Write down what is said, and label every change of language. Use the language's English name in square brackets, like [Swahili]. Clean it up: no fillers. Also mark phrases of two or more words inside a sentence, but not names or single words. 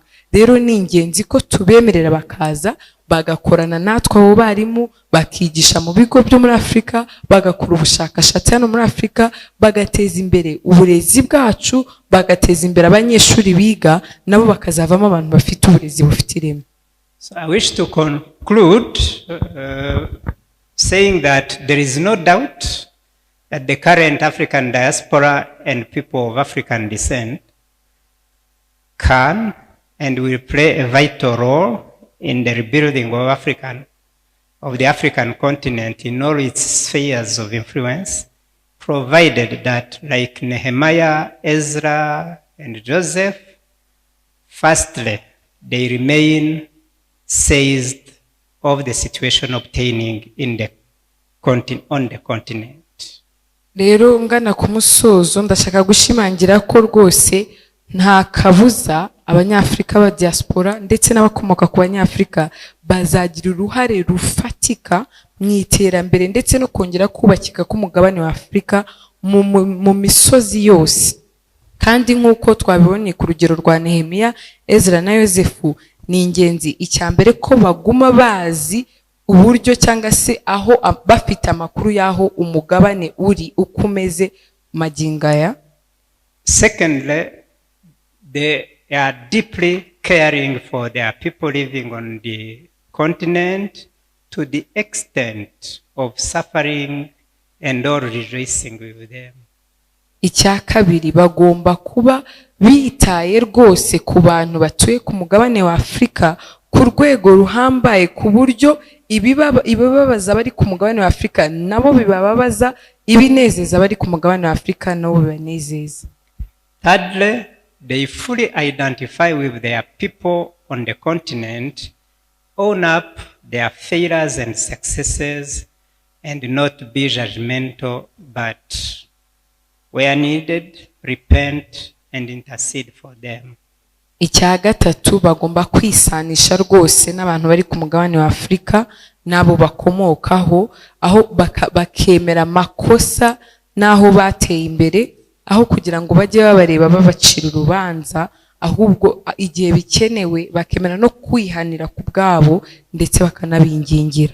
[Kinyarwanda] Rero ni ingenzi ko tubemerera bakaza bagakorana natwe abo barimu, bakigisha mu bigo byo muri Afrika, bagakora ubushakashatsi hano muri Afrika, bagateza imbere uburezi bwacu, bagateza imbere abanyeshuri biga, nabo bakazavamo abantu bafite uburezi bufite ireme. [English] So I wish to conclude saying that there is no doubt that the current African diaspora and people of African descent can and will play a vital role in the rebuilding of the African continent in all its spheres of influence, provided that, like Nehemiah, Ezra, and Joseph, firstly, they remain seized of the situation obtaining on the continent. [Kinyarwanda] Rero ngana ku musozo ndashaka gushimangira ko rwose nta kabuza abanyafrika ba diaspora ndetse n'abakomoka ku banyafrika bazagira uruhare rufatika mu iterambere ndetse no kongera kubakika k'umugabane wa Afrika mu misozi yose. Kandi nk'uko twabibonye ku rugero rwa Nehemiya, Ezra na Yosefu, ni ingenzi icyambere ko baguma bazi uburyo cyangwa se aho bafite amakuru yaho umugabane uri ukomeze magingaya. [English] Secondly, they are deeply caring for their people living on the continent to the extent of suffering and all rejoicing with them. [Kinyarwanda] Icya kabiri, bagomba kuba bitaye rwose ku bantu batuye ku mugabane wa Afrika ku rwego ruhambaye ku buryo ibibabaza bari ku mugabane wa Afrika nabo bibababaza, ibinezeza bari ku mugabane wa Afrika nabo bibanezeza. [English] Thirdly, they fully identify with their people on the continent, own up their failures and successes, and not be judgmental, but where needed, repent and intercede for them. [Kinyarwanda] Icya gatatu, bagomba kwisanisha rwose n'abantu bari ku mugabane wa Afrika nabo bakomokaho, aho bakemera makosa naho bateye imbere, aho kugira ngo bajye babareba babacira urubanza, ahubwo igihe bikenewe bakemera no kwihanira ku bwabo ndetse bakanabingingira.